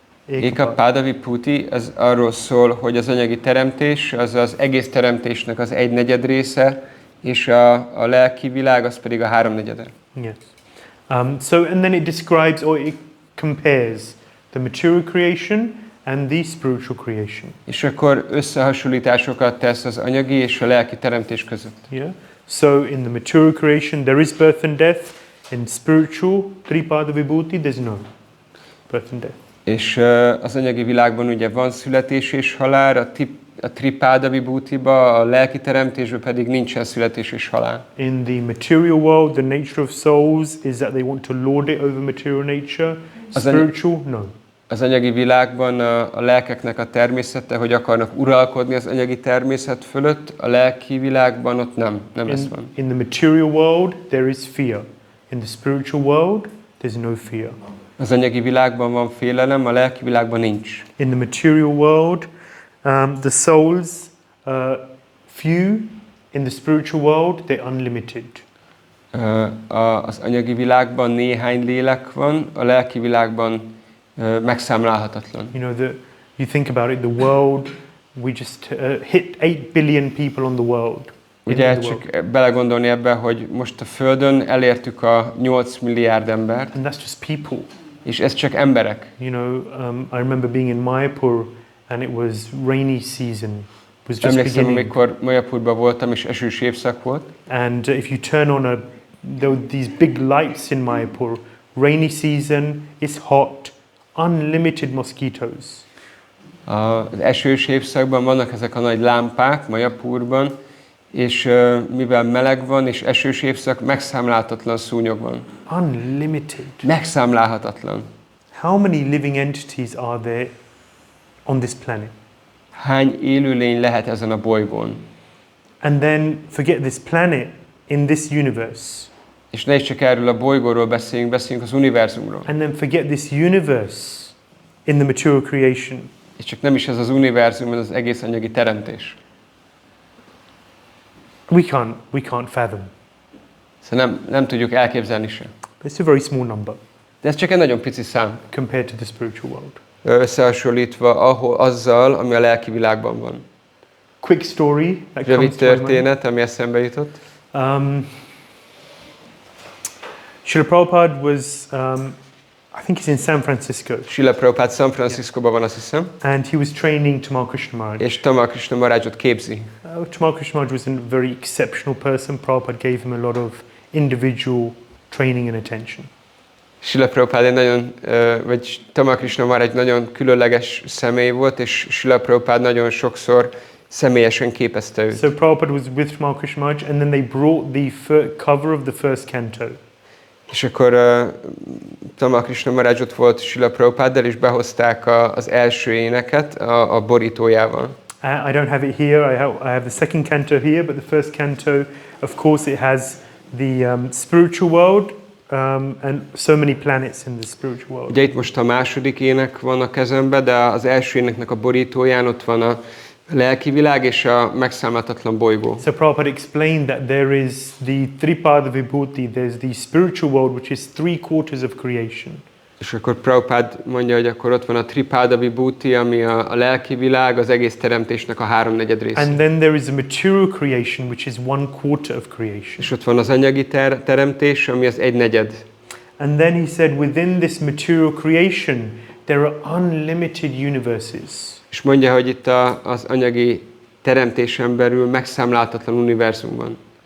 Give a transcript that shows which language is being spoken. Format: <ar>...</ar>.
<hu>Eka Páda Vibhuti, ez arról szól, hogy az anyagi teremtés az az egész teremtésnek az 1/4 része, és a lelki világ az pedig a 3/4.</hu> <en>Yes. So and then it describes or it compares the material creation and the spiritual creation.</en> <hu>És akkor összehasonlításokat tesz az anyagi és a lelki teremtés között.</hu> <en>Yeah. So in the material creation there is birth and death. In spiritual tripada vibhuti there's no birth and death.</en> <hu>És az anyagi világban ugye van születés és halál, a tripáda vibhutiba, a lelki teremtésben pedig nincsen születés és halál.</hu> <en>In the material world, the nature of souls is that they want to lord it over material nature. Spiritual, no.</en> <hu>Az anyagi világban a lelkeknek a természete, hogy akarnak uralkodni az anyagi természet fölött, a lelki világban ott nem ez van.</hu> <en>In the material world, there is fear. In the spiritual world, there's no fear.</en> <hu>Az anyagi világban van félelem, a lelki világban nincs.</hu> <en>In the material world, the souls few. In the spiritual world, they're unlimited.</en> <hu>Az anyagi világban néhány lélek van, a lelki világban megszámlálhatatlan.</hu> <en>You know, you think about it, the world, we just hit 8 billion people on the world.</en> <hu>Ugye csak belegondolni ebbe, hogy most a Földön elértük a 8 milliárd embert.</hu> <en>And that's just people.</en> <hu>És ez csak emberek.</hu> <en>You know, I remember being in Mayapur and it was rainy season. It was just</en> <hu>Emlékszem,</hu> <en>beginning.</en> <hu>amikor Mayapurban voltam és esős évszak volt.</hu> <en>And if you turn on there were these big lights in Mayapur rainy season, it's hot, unlimited mosquitoes.</en> <hu>Az esős évszakban vannak ezek a nagy lámpák, Majapurban, és mivel meleg van, és esős évszak, megszámlálhatatlan szúnyog van.</hu> <en>Unlimited.</en> <hu>Megszámlálhatatlan.</hu> <en>How many living entities are there on this planet?</en> <hu>Hány élőlény lehet ezen a bolygón?</hu> <en>And then forget this planet in this universe.</en> <hu>És ne is csak erről a bolygóról beszéljünk az univerzumról.</hu> <en>And then forget this universe in the material creation.</en> <hu>És csak nem is ez az univerzum, ez az egész anyagi teremtés.</hu> <en>We can't fathom.</en> <hu>Szóval nem tudjuk elképzelni se.</hu> <en>It's a very small number</en> <hu>De ez csak egy nagyon pici szám.</hu> <en>compared to the spiritual world.</en> <hu>Összehasonlítva azzal, ami a lelki világban van.</hu> <en>Quick story that</en> <hu>Rövid</hu> <en>comes to my mind.</en> <hu>történet, ami eszembe jutott.</hu> <en>Srila Prabhupada was, I think he's in San Francisco.</en> <hu>Srila Prabhupada San Franciscoban van, azt hiszem.</hu> <en>And he was training Tamal Krishna Maharaj.</en> <hu>És Tamal Krishna Maharajot képzi.</hu> <en>Tamal Krishna Maharaj was a very exceptional person. Prabhupada gave him a lot of individual training and attention.</en> <hu>Srila Prabhupada egy nagyon, vagy Tamal Krishna Maharaj nagyon különleges személy volt, és Srila Prabhupada nagyon sokszor személyesen képezte őt.</hu> <en>So Prabhupada was with Tamal Krishna Maharaj, and then they brought the cover of the first canto.</en> <hu>És akkor Tamal Krishna Maharaj ott volt Srila Prabhupaddal, és behozták az első éneket a borítójával.</hu> <en>I don't have it here, I have the second canto here, but the first canto, of course, it has the spiritual world and so many planets in the spiritual world.</en> <hu>Ugye itt most a második ének van a kezemben, de az első éneknek a borítóján ott van a lelki világ és a megszámlálhatatlan bolygó.</hu> <en>So Prabhupada explained that there is the Tripada Vibhuti, there's the spiritual world, which is 3/4 of creation.</en> <hu>És akkor Prabhupada mondja, hogy akkor ott van a Tripada Vibhuti, ami a lelki világ, az egész teremtésnek a 3/4 része.</hu> <en>And then there is a material creation, which is 1/4 of creation.</en> <hu>És ott van az anyagi teremtés, ami az 1/4.</hu> <en>And then he said, within this material creation, there are unlimited universes.</en> <hu>És mondja, hogy itt az anyagi teremtésen belül megszámlálhatatlan univerzum van.</hu>